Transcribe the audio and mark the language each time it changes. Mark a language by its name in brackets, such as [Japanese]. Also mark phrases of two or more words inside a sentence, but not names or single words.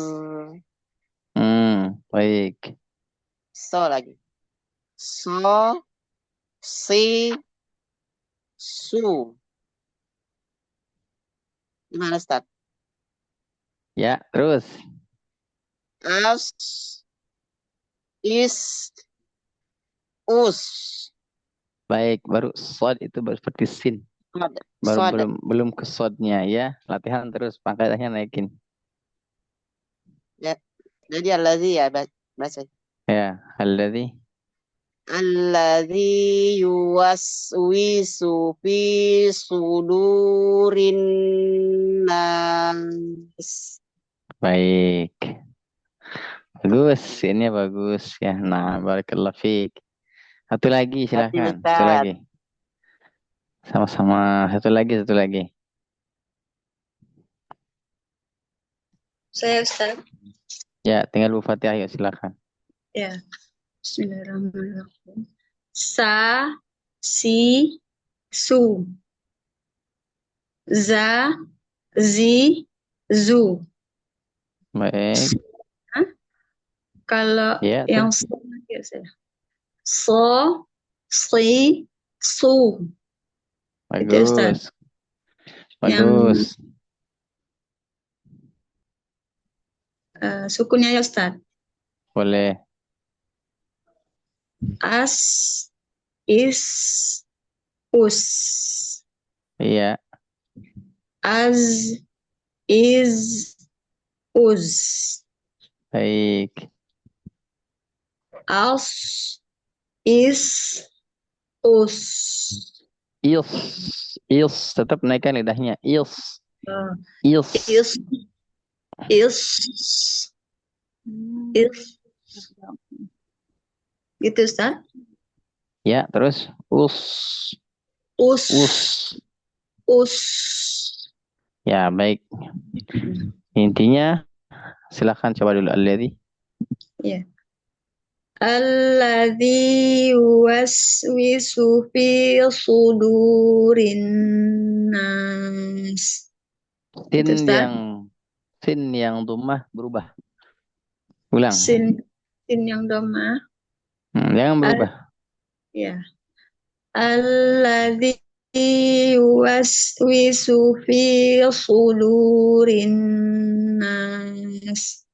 [Indonesian] Baik. So lagi. So, si, su. Gimana Ustaz? Ya, terus. As, is, us. Baik, baru sod itu baru seperti sin. Baru Sod. belum ke sodnya ya. Latihan terus, pangkatnya naikin. Jadi allazi ya baca. Ya, alladzi. [Arabic] الذي يوسوس في صدور الناس. [Indonesian] Baik. Bagus, ini bagus ya. Nah, barakallahu fiik. Satu lagi silakan. Satu Ustaz. lagi. Sama-sama. Satu lagi. Saya Ustaz. Ya, tinggal Bu Fatihah ya, silakan. Ya. [Arabic] بسم الله الرحمن الرحيم. Sa, si, su. Za, zi, zu. [Indonesian] Baik. Kalau Ya, yang terus. so, ya saya. So, si, su. Itu Ustaz. Bagus. Sukunnya ya Ustaz. Boleh. As, is, us. Iya. Az, is, uz. Baik. As, is, us. Ils. Tetap naikkan lidahnya. Ils. Is, gitu Ustaz. Ya, terus us. Us. Ya, baik. Intinya silakan coba dulu alladzi. Ya. [Arabic] الذي يوسوس في صدور الناس. [Indonesian] Sin yang dhammah berubah. Ulang. Sin yang dhammah. Jangan berubah. Ya. [Arabic] الذي يوسوس في صدور الناس.